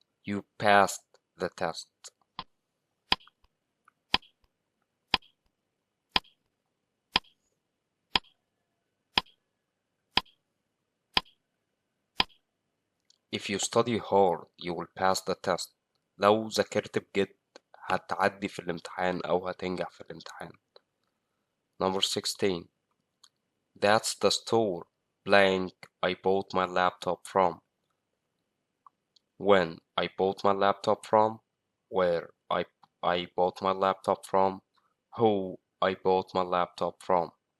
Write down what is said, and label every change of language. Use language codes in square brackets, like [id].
[en] You passed the test. If you study hard, you will pass the test. [ar] لو ذاكرت بجد هتعدي في الامتحان أو هتنجح في الامتحان. [en] Number 16. That's the store blank I bought my laptop from. When I bought my laptop from, where I bought my laptop from, who I bought my laptop from.